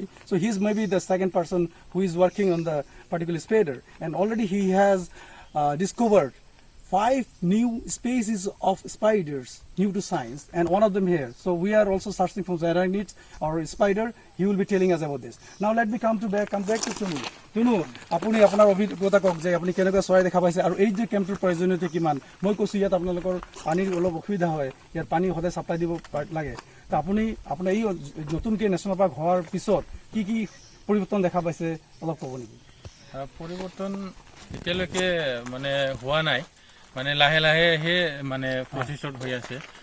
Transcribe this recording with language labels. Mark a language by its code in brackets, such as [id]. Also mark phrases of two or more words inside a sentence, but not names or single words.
[en] So he's maybe the second person who is working on the particular spider, and already he has discovered 5 new species of spiders new to science, and one of them here. So we are also searching for arachnids or spider. He will be telling us about this. Now let me come back to Tunu. [as] Tunu, আপুনি আপোনাৰ অভিজ্ঞতা কওক যে আপুনি keneকুৱা চৰাই দেখা পাইছে আৰু এই যে কেম্পৰ প্ৰয়োজনীয়তা কিমান? মই কৈছো ইয়াত আপোনালোকৰ পানীৰ অলপ অসুবিধা হয়, ইয়াত পানী সদায় সাপ্লাই দিব লাগে। তো আপুনি আপোনাৰ এই নতুনকৈ [en] national park [as] হোৱাৰ পিছত কি পৰিৱৰ্তন দেখা পাইছে অলপ ক'ব নেকি? পৰিৱৰ্তন এতিয়ালৈকে মানে হোৱা নাই, মানে লাহে লাহে হে মানে প্ৰচেছত হৈ আছে।